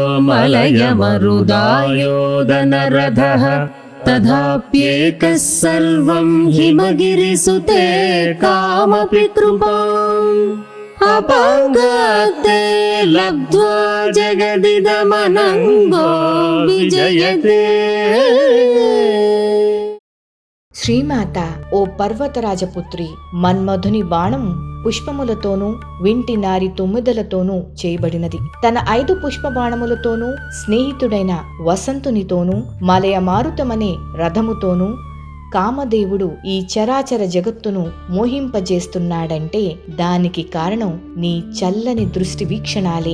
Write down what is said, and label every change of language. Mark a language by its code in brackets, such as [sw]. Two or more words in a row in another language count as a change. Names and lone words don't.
[sa] मलयमरुदायोदनरथः तथाप्येकः सर्वं हिमगिरिसुते कामपि कृपाम् अपाङ्गात्ते लब्ध्वा जगदिदमनङ्गो विजयते। [te] శ్రీమాత, ఓ పర్వతరాజపుత్రి, మన్మధుని బాణం పుష్పములతోనూ వింటి నారి తొమ్మిదలతోనూ చేయబడినది. తన 5 పుష్ప బాణములతోనూ స్నేహితుడైన వసంతునితోనూ మలయ మారుతమనే రథముతోనూ కామదేవుడు ఈ చరాచర జగత్తును మోహింపజేస్తున్నాడంటే దానికి కారణం నీ చల్లని దృష్టి వీక్షణాలే.